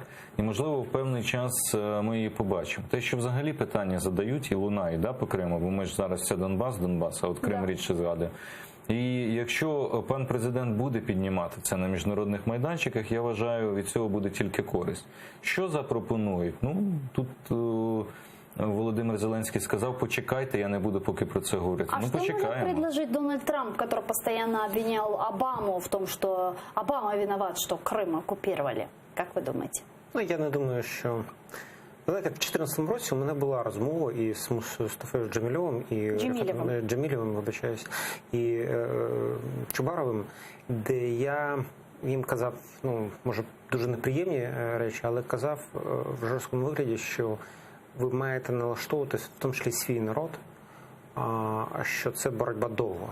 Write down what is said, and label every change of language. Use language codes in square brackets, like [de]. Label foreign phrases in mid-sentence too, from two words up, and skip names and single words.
[uk] І, можливо, в певний час ми її побачимо. Те, що взагалі питання задають і лунають, по Криму, бо ми ж зараз це Донбас, а от Крим рідше згадує. І якщо пан президент буде піднімати це на міжнародних майданчиках, я вважаю, від цього буде тільки користь. Що запропонують? Тут Володимир Зеленський сказав, почекайте, я не буду поки про це говорити. [ru] А что может предложить Дональд Трамп, который постоянно обвинял Обаму в том, что Обама виноват, что Крым оккупировали? Как вы думаете? [uk] Я не думаю, що... Ви знаєте, в 2014 році у мене була розмова із Мустафою Джемілєвим, вибачаюсь, і Чубаровим, де я їм казав, може, дуже неприємні речі, але казав в жорсткому вигляді, що ви маєте налаштовувати, в тому числі свій народ, що це боротьба довга.